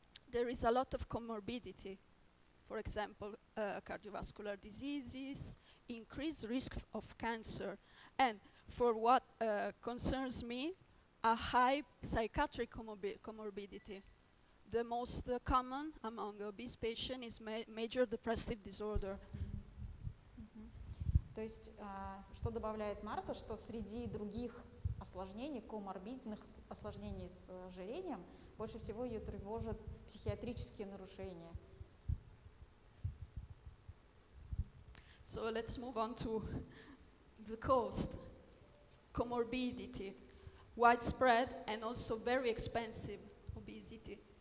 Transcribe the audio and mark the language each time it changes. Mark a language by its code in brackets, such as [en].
[en] There is a lot of comorbidity. For example, cardiovascular diseases, increased risk of cancer, and for what concerns me, a high psychiatric comorbidity. The most common among obese patients is major depressive disorder. [ru] То есть, что добавляет Марта, что среди других осложнений, коморбидных осложнений с ожирением, больше всего ее тревожат психиатрические нарушения. [en] So let's move on to the cost. Comorbidity, widespread and also very expensive obesity.